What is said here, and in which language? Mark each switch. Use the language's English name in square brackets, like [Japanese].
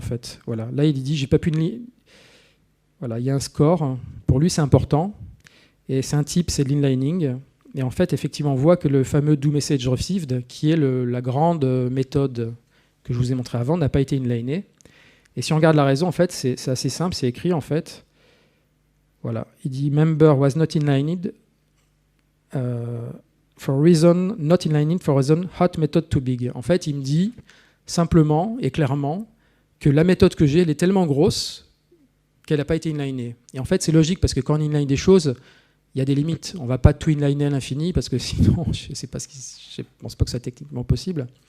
[French] En fait. Voilà. Là, il dit j'ai pas pu... Voilà, il y a un score. Pour lui, c'est important. Et c'est un type, c'est de l'inlining. Et en fait, effectivement, on voit que le fameux doMessageReceived, qui est la grande méthode que je vous ai montré avant, n'a pas été inliné. Et si on regarde la raison, en fait, c'est assez simple, c'est écrit en fait. Voilà, il dit [English] member was not inlined for reason not inlined for reason hot method too big. [French] En fait, il me dit simplement et clairement que la méthode que j'ai, elle est tellement grosse qu'elle n'a pas été inlinée. Et en fait, c'est logique parce que quand on inline des choses, il y a des limites. On ne va pas tout inliner à l'infini parce que sinon, je ne pense pas que ce soit techniquement possible.